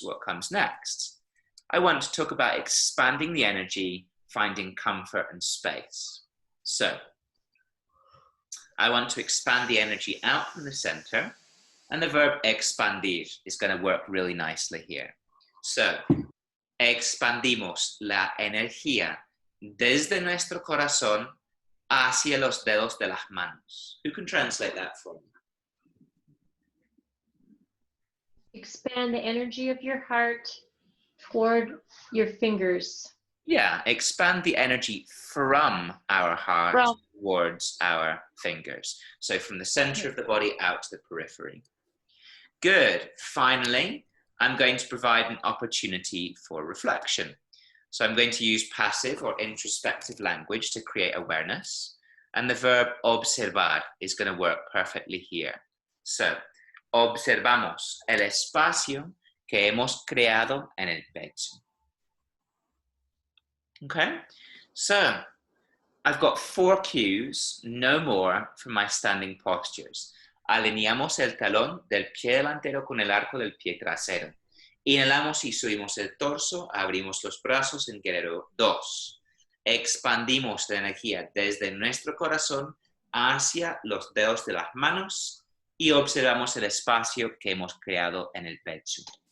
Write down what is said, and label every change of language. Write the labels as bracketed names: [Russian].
[English] What comes next? I want to talk about expanding the energy, finding comfort and space. So I want to expand the energy out from the center, and the verb expandir is going to work really nicely here. [Spanish] So, expandimos la energía desde nuestro corazón hacia los dedos de las manos. [English] Who can translate that for me? Expand the energy of your heart toward your fingers. Yeah, expand the energy from our heart towards our fingers. So from the center of the body out to the periphery. Good. Finally, I'm going to provide an opportunity for reflection. So I'm going to use passive or introspective language to create awareness. And the verb observar is going to work perfectly here. [Spanish] So, observamos el espacio que hemos creado en el pecho. [English] Okay, so I've got 4 cues, no more, for my standing postures. [Spanish] Alineamos el talón del pie delantero con el arco del pie trasero. Inhalamos y subimos el torso, abrimos los brazos en guerrero 2. Expandimos la energía desde nuestro corazón hacia los dedos de las manos y observamos el espacio que hemos creado en el pecho.